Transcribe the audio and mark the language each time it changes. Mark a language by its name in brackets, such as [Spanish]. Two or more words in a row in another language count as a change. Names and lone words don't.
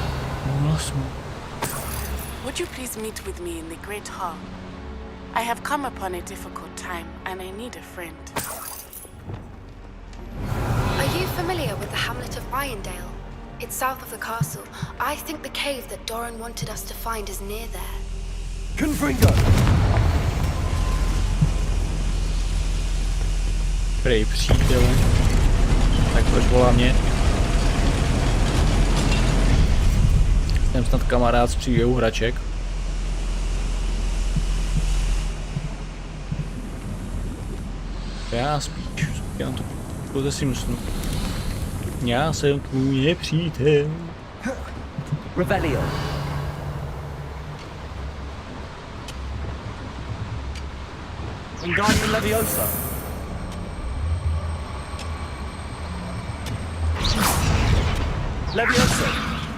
[English] Would you please meet with me in the Great Hall? I have come upon a difficult time, and I need a friend. Are you familiar with the hamlet of Irondale? It's south of the castle. I think the cave that Doran wanted us to find is near there. Confringo. [Czech] Prej přítel. Tak proč volá mě? Jsem snad kamarád z příběhu hraček. Já spíš, já to si myslím. Já jsem tvůj nepřítel. Revelio. Wingardium Leviosa. Leviosa.